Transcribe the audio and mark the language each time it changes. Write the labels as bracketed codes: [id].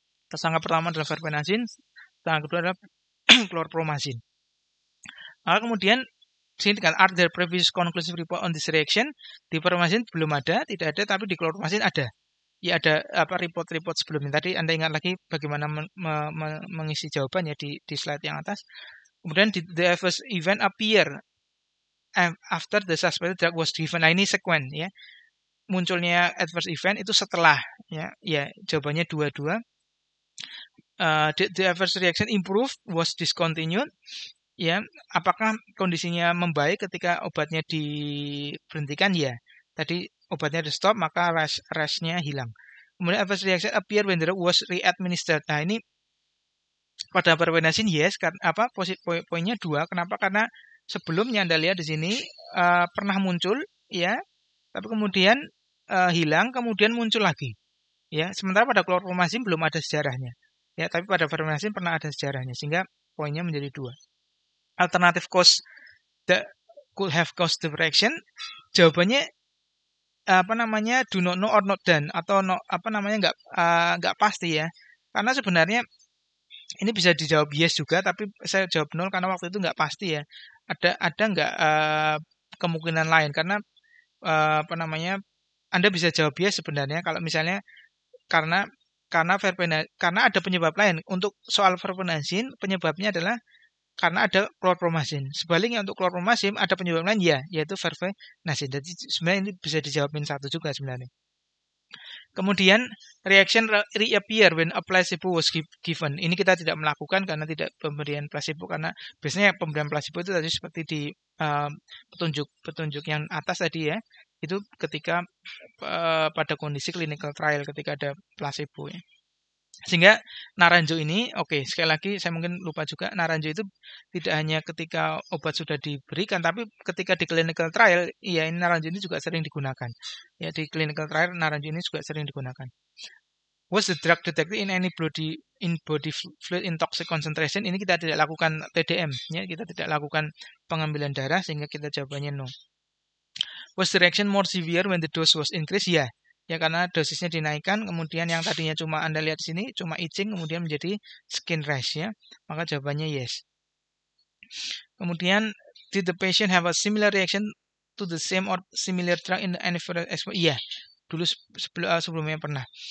[id] Tersangka pertama adalah verbenazine, tersangka kedua adalah chlorpromazine. Maka kemudian di sini kan, [en] are there previous conclusive report on this reaction? [id] Di verbenazine belum ada, tidak ada, tapi di chlorpromazine ada. Ya ada apa report-report sebelumnya. Tadi Anda ingat lagi bagaimana mengisi jawabannya di slide yang atas. Kemudian [en] the adverse event appear after the suspected drug was given. [id] Nah, ini sekuen ya. Munculnya adverse event itu setelah ya. Ya, jawabannya dua-dua. [en] The adverse reaction improve was discontinued. [id] Ya, apakah kondisinya membaik ketika obatnya diberhentikan? Ya. Tadi obatnya di stop, maka rashnya hilang. Kemudian [en] adverse reaction appear when the drug was re-administered. [id] Nah, ini pada perbenasin yes, karena apa? Poinnya 2. Kenapa? Karena sebelumnya Anda lihat di sini pernah muncul ya, tapi kemudian hilang, kemudian muncul lagi. Ya, sementara pada klorpromazin belum ada sejarahnya. Ya, tapi pada perbenasin pernah ada sejarahnya, sehingga poinnya menjadi 2. [en] Alternative cause that could have caused the reaction, [id] jawabannya apa namanya, [en] do not know or not done, atau no, [id] apa namanya nggak pasti ya. Karena sebenarnya ini bisa dijawab yes juga, tapi saya jawab 0 karena waktu itu nggak pasti ya. Ada nggak kemungkinan lain, karena apa namanya, Anda bisa jawab yes sebenarnya kalau misalnya karena ada penyebab lain. Untuk soal verbenazin penyebabnya adalah karena ada klorpromazin. Sebaliknya untuk klorpromazin ada penyebab lain ya, yaitu verbenazin. Jadi sebenarnya ini bisa dijawabin 1 juga sebenarnya. Kemudian [en] reaction reappear when a placebo was given. [id] Ini kita tidak melakukan karena tidak pemberian placebo, karena biasanya pemberian placebo itu tadi seperti di petunjuk yang atas tadi ya. Itu ketika pada kondisi clinical trial ketika ada placebo ya. Sehingga Naranjo ini, sekali lagi saya mungkin lupa juga, Naranjo itu tidak hanya ketika obat sudah diberikan, tapi ketika di clinical trial, ya ini Naranjo ini juga sering digunakan. Ya, di clinical trial Naranjo ini juga sering digunakan. [en] Was the drug detected in any body fluid in toxic concentration? [id] Ini kita tidak lakukan TDM, ya, kita tidak lakukan pengambilan darah, sehingga kita jawabannya no. [en] Was the reaction more severe when the dose was increased? [id] Ya. Ya, karena dosisnya dinaikkan, kemudian yang tadinya cuma Anda lihat di sini cuma itching, kemudian menjadi skin rash ya. Maka jawabannya yes. Kemudian [en] did the patient have a similar reaction to the same or similar drug in the antiviral exposure? [id] Iya, dulu sebelumnya pernah.